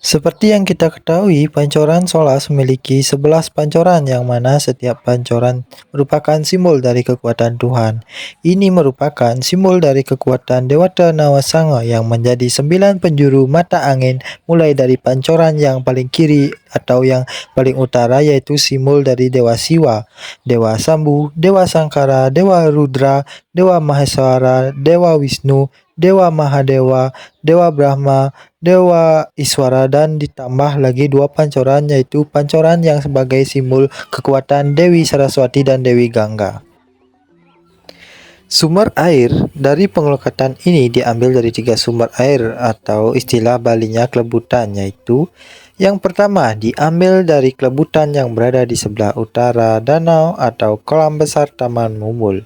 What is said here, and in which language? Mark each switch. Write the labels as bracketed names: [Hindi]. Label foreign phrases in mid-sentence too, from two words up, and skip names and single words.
[Indonesian] Seperti yang kita ketahui, pancoran Solas memiliki 11 pancoran yang mana setiap pancoran merupakan simbol dari kekuatan Tuhan. Ini merupakan simbol dari kekuatan Dewata Nawasanga yang menjadi 9 penjuru mata angin mulai dari pancoran yang paling kiri atau yang paling utara yaitu simbol dari Dewa Siwa, Dewa Sambu, Dewa Sangkara, Dewa Rudra, Dewa Maheswara, Dewa Wisnu, Dewa Mahadewa, Dewa Brahma, Dewa Iswara dan ditambah lagi 2 pancoran yaitu pancoran yang sebagai simbol kekuatan Dewi Saraswati dan Dewi Gangga. Sumber air dari pengelukatan ini diambil dari 3 sumber air atau istilah Balinya kelebutan yaitu yang pertama diambil dari kelebutan yang berada di sebelah utara danau atau kolam besar Taman Mumul.